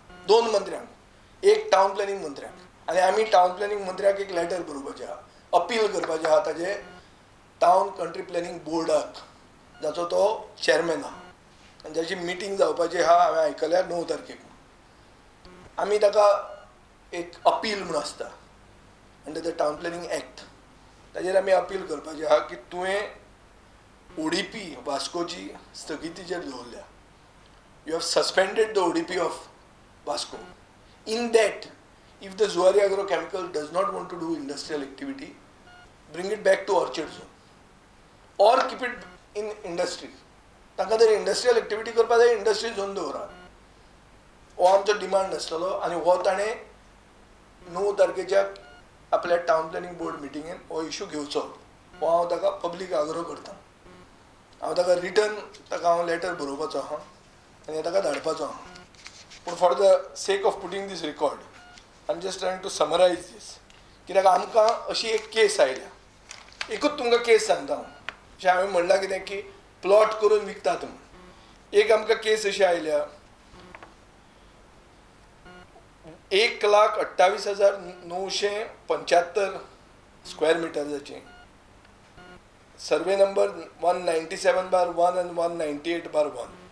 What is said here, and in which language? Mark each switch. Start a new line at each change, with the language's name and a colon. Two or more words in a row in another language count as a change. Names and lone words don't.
Konkani: 2 मंत्र्यांक, एक टावन प्लॅनिंग मंत्र्याक, आनी आमी टावन प्लॅनिंग मंत्र्याक एक लेटर बरोवपाचें आहा, अपील करपाचें आहा ताजे टावन कंट्री प्लॅनिंग बोर्डाक जाचो तो चॅरमॅन आहा आनी जाची मिटींग जावपाची आहा. हांवें आयकल्या 9 तारखेक. आमी ताका एक अपील म्हूण आसता
English: under the Town Planning Act,
Konkani: ताजेर आमी अपील करपाचें आहा की तुवें ODP वास्कोची स्थगितीचेर दवरल्या.
English: You have suspended the ODP of Vasco. In that, if the Zuari Agrochemical does not want to do industrial activity, bring it back to Orchard Zone. Or keep it in industry.
Konkani: तांकां जर इंडस्ट्रियल एक्टिविटी करपाक जाय इंडस्ट्री झोन दवरा. हो आमचो डिमांड आसतलो आनी हो ताणें 9 तारखेच्या आपल्या टावन प्लॅनिंग बोर्ड मिटिंगेन हो इशू घेवचो. हो हांव ताका पब्लीक आग्रो करतां. हांव ताका रिटर्न ताका हांव लेटर बरोवपाचो आहा आनी ताका धाडपाचो आहा.
English: पूण for the sake of putting this record I am just trying to summarize this.
Konkani: कित्याक आमकां अशी एक केस आयल्या. एकूच तुमकां केस सांगता हांव. अशें हांवें म्हणलां कितें की प्लॉट करून विकतात म्हूण. एक आमकां केस अशी आयल्या 1,28,975 स्क्वेअर मिटर्साची, सर्वे नंबर 197/1 and 198/1.